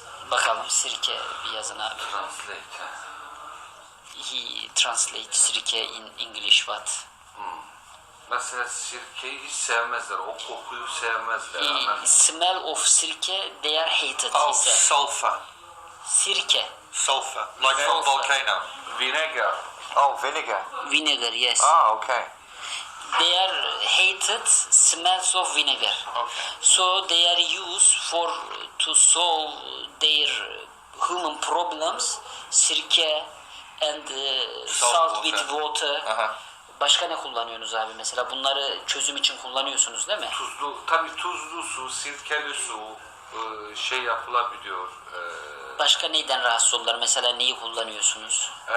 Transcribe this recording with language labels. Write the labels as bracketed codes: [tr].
[tr] Bakalım sirke bir yazın abi. [en] Translate. He translate sirke in English what? [tr] Mesela sirkeyi hiç sevmezler. O kokuyu sevmezler. [en] Smell of sirke, they are hated. Oh, He said. sulfur. [tr] Sirke. [en] Sulfur. Like from volcano. Vinegar. Oh, vinegar. Vinegar, yes. Ah, okay. They are hated smells of vinegar. Okay. So they are used for to solve their human problems. Sirke and salt with water. [tr] Başka ne kullanıyorsunuz abi mesela? Bunları çözüm için kullanıyorsunuz değil mi? Tabii tuzlu su, sirkeli su şey yapılabiliyor. Başka neyden rahatsız oldular? Mesela neyi kullanıyorsunuz?